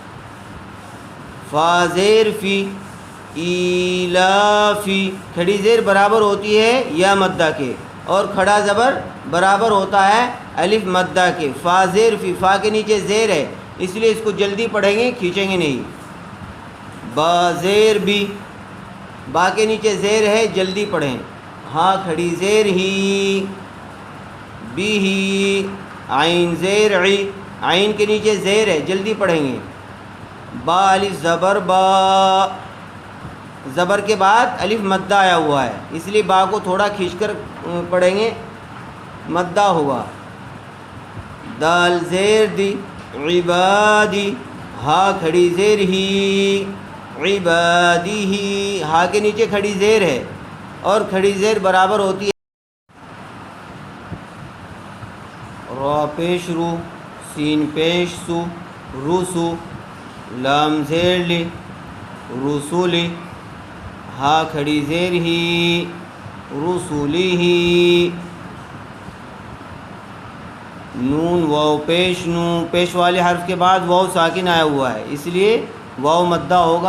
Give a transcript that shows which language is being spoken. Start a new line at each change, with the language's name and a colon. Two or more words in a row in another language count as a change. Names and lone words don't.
Urdu: فا زیر فی، ای لا فی، کھڑی زیر برابر ہوتی ہے یا مدہ کے اور کھڑا زبر برابر ہوتا ہے الف مدہ کے۔ فا زیر فی، فا کے نیچے زیر ہے اس لیے اس کو جلدی پڑھیں گے، کھینچیں گے نہیں۔ با زیر بی، با کے نیچے زیر ہے، جلدی پڑھیں۔ ہاں کھڑی زیر ہی، بی ہی، عین زیر عی، عین کے نیچے زیر ہے، جلدی پڑھیں گے۔ با الف زبر با، زبر کے بعد الف مدہ آیا ہوا ہے اس لیے با کو تھوڑا کھینچ کر پڑھیں گے مدہ ہوا. دال زیر دی عبادی، ہا کھڑی زیر ہی عبادی ہی، ہا کے نیچے کھڑی زیر ہے اور کھڑی زیر برابر ہوتی ہے را پیش رو، سین پیش سو، روسو، لام زیر لی رسولی، ہا کھڑی زیر ہی رسولی ہی. نون واو پیش نو، پیش والے حرف کے بعد واو ساکن آیا ہوا ہے اس لیے واو مدہ ہوگا.